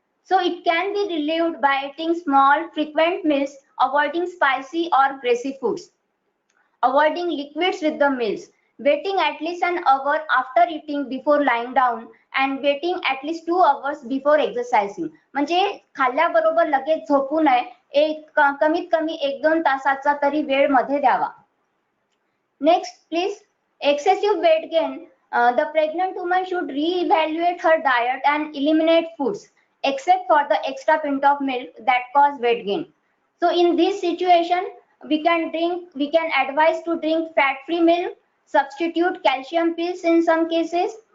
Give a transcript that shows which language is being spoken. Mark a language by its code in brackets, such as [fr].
[en] So it can be relieved by eating small, frequent meals, avoiding spicy or greasy foods, avoiding liquids with the meals, waiting at least an hour after eating before lying down, and waiting at least 2 hours before exercising. [mr] म्हणजे खाल्ल्याबरोबर लगेच झोपू नये, कमीत कमी 1-2 तासाचा तरी वेळ मध्ये द्यावा. [en] Next, please. Excessive weight gain. The pregnant woman should re-evaluate her diet and eliminate foods except for the extra pint of milk that cause weight gain. So in this situation, we can advise to drink fat-free milk, substitute calcium pills in some cases.